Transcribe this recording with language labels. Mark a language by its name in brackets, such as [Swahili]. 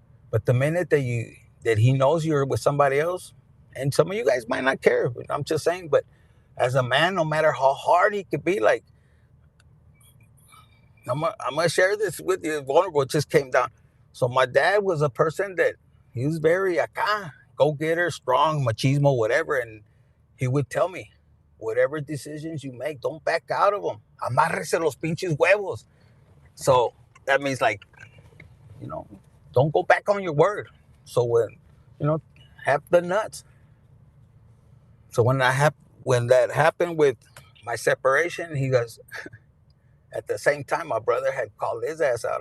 [English] But the minute that he knows you're with somebody else, and some of you guys might not care, but I'm just saying, but as a man, no matter how hard he could be, like, I'm gonna share this with you. Vulnerable, it just came down. So my dad was a person that he was very acá, go-getter, strong, machismo, whatever, and he would tell me, whatever decisions you make, don't back out of them. [Spanish] Amárrese los pinches huevos. [English] So that means, like, you know, don't go back on your word. So have the nuts. So when that happened with my separation, he goes, at the same time, my brother had called his ass out.